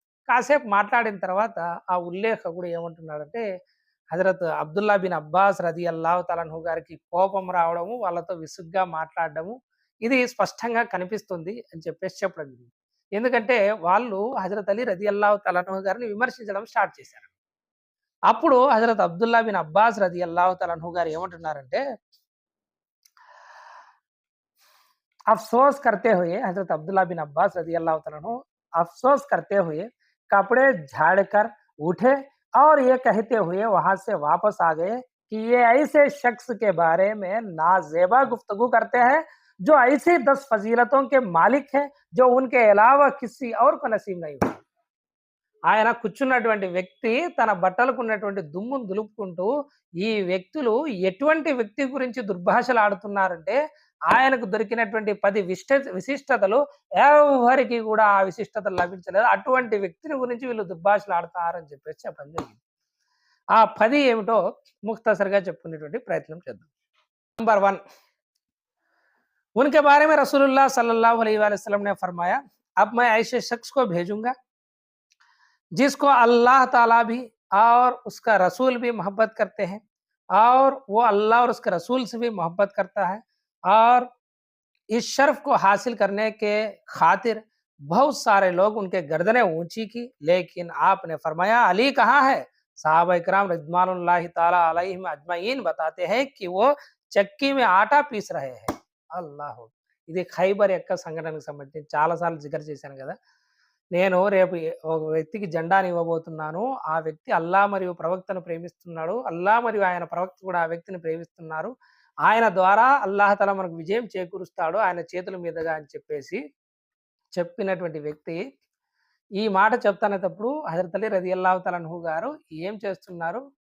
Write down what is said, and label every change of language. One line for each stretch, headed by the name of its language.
Telugu: కాసేపు మాట్లాడిన తర్వాత ఆ ఉల్లేఖకుడు ఏమంటున్నాడంటే, హజరత్ అబ్దుల్లా బిన్ అబ్బాస్ రజియల్లాహు తఆలా అన్హు గారికి కోపం రావడము, వాళ్ళతో విసుగ్గా మాట్లాడడము ఇది స్పష్టంగా కనిపిస్తుంది అని చెప్పేసి చెప్పడం జరిగింది. ఎందుకంటే వాళ్ళు హజరత్ అలీ రజియల్లాహు తఆలా అన్హు గారిని విమర్శించడం స్టార్ట్ చేశారు. అప్పుడు హజరత్ అబ్దుల్లా బిన్ అబ్బాస్ రజియల్లాహు తఆలా అన్హు గారు ఏమంటున్నారంటే,
Hindi: अफसोस करते हुए हजरत अब्दुल्ला बिन अब्बास रजी अल्लाह तआला अन्हु अफसोस करते हुए कपड़े झाड़कर उठे और ये कहते हुए वहां से वापस आ गए कि ये ऐसे शख्स के बारे में नाजेबा गुफ्तगू करते हैं जो ऐसी 10 फजीलतों के मालिक हैं जो उनके अलावा किसी और को नसीब नहीं हुआ.
Telugu: ఆయన కూర్చున్నటువంటి వ్యక్తి తన బట్టలకు ఉన్నటువంటి దుమ్మును దులుపుకుంటూ, ఈ వ్యక్తులు ఎటువంటి వ్యక్తి గురించి దుర్భాషలాడుతున్నారంటే, ఆయనకు దొరికినటువంటి 10 విశిష్టతలు ఎవ్వరికీ కూడా ఆ విశిష్టతలు లభించలేదు. అటువంటి వ్యక్తిని గురించి వీళ్ళు దుర్భాషలాడుతున్నారని చెప్పేసి చెప్పడం జరిగింది. ఆ 10 ఏమిటో ముఖ్తసరిగా చెప్పుకునేటువంటి ప్రయత్నం చేద్దాం.
Hindi: నంబర్ 1, उनके बारे में रसूलुल्लाह सल्लल्लाहु अलैहि वसल्लम ने फरमाया, अब मैं ऐसे शख्स को भेजूंगा जिसको अल्लाह ताला भी और उसका रसूल भी मोहब्बत करते हैं, और वो अल्लाह और उसके रसूल से भी मोहब्बत करता है, और इस शर्फ को हासिल करने के खातिर बहुत सारे लोग उनके गर्दनें ऊंची की, लेकिन आपने फरमाया अली कहाँ है? साहबा इकराम रिज़वानुल्लाहि ताला अलैहिम अजमईन बताते हैं कि वो चक्की में आटा पीस रहे हैं.
Telugu: అల్లాహ్! ఇది ఖైబర్ యొక్క సంఘటనకు సంబంధించి చాలా సార్లు జికర్ చేశాను కదా. నేను రేపు ఒక వ్యక్తికి జెండాని ఇవ్వబోతున్నాను. ఆ వ్యక్తి అల్లాహ్ మరియు ప్రవక్తను ప్రేమిస్తున్నాడు. అల్లాహ్ మరియు ఆయన ప్రవక్త కూడా ఆ వ్యక్తిని ప్రేమిస్తున్నారు. ఆయన ద్వారా అల్లాహ్ తఆలా మనకు విజయం చేకూరుస్తాడు ఆయన చేతుల మీదుగా అని చెప్పేసి చెప్పినటువంటి వ్యక్తి ఈ మాట చెప్తున్నప్పుడు హజరత్ అలీ రదియల్లాహు తఆలా అన్హు గారు ఏం చేస్తున్నారు?